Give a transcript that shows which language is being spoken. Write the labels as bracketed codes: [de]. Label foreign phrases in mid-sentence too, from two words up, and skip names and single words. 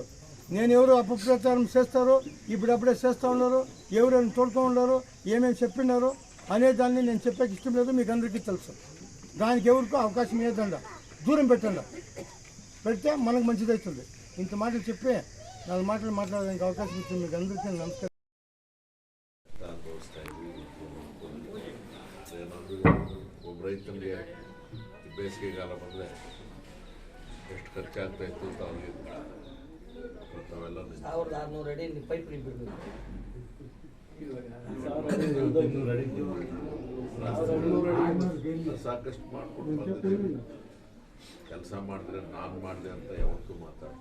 [te] నేను ఎవరు అపప్రచారం చేస్తారో ఇప్పుడప్పుడే చేస్తూ ఉన్నారు, ఎవరైనా తోడుతూ ఉన్నారు, ఏమేమి చెప్పినారో అనే దాన్ని నేను చెప్పేకి ఇష్టం లేదు. మీకు అందరికీ తెలుసు. దానికి ఎవరికో అవకాశం ఏదండా, దూరం పెట్టండి. పెడితే మనకు మంచిది అవుతుంది. ఇంత మాటలు చెప్పి 4 మాటలు మాట్లాడడానికి అవకాశం ఇస్తుంది. మీకు అందరికీ నమస్కారం. [kn] ರೈತನಿಗೆ ಬೇಸಿಗೆಗಾಲ ಬಂದರೆ ಎಷ್ಟು ಖರ್ಚಾಗ್ತಾ ಇತ್ತು ಅಂತ ಅವ್ರಿಗೆ ಗೊತ್ತಾವೆಲ್ಲ. 1600 ಅಡಿ ಪೈಪ್ ಬಿಡಬೇಕು. ಸಾಕಷ್ಟು ಮಾಡ್ಕೊಂಡು ಕೆಲಸ ಮಾಡಿದ್ರೆ ನಾನು ಮಾಡಿದೆ ಅಂತ ಯಾವತ್ತೂ ಮಾತಾಡ್ತಾರೆ.